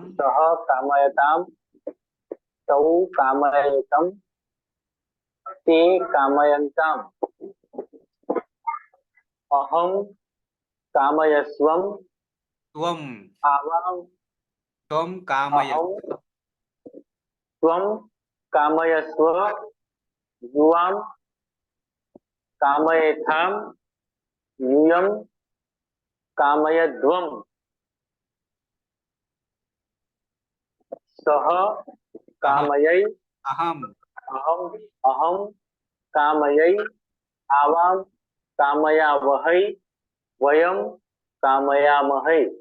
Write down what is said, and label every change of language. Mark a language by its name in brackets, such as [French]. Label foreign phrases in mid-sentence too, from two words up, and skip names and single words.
[Sanskrit] સહ કામયતામ તૌ કામયેતમ તે કામયન્તામ અહમ કામયસ્વમ ત્વમ આવામ ત્વમ કામય અહમ ત્વમ કામયસ્વ યુવામ કામયેથામ यूयम कामयध्वम. सह कामयै અહમ अहम अहम कामयै आवाम कामयावहै वयम कामयामहे.